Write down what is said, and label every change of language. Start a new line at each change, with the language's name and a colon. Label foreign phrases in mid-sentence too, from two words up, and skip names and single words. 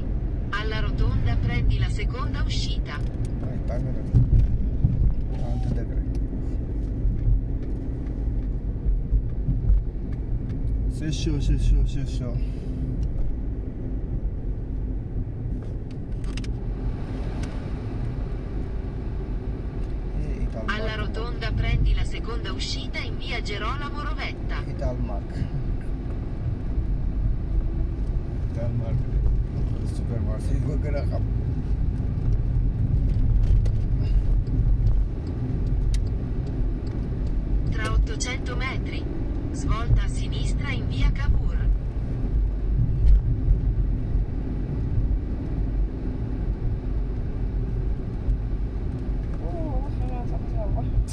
Italian: Alla rotonda prendi la seconda uscita.
Wolof: ay tàng na 30 degré
French: c'est chaud c'est chaud c'est chaud
Italian: Alla rotonda prendi la seconda uscita in via Gerolamo Rovetta.
Wolof: Italmark supermarché yi ko gën a xam
Italian: Tra 800 metri. Svolta a sinistra in via Cavour.
Wolof: xanaa sax xew ba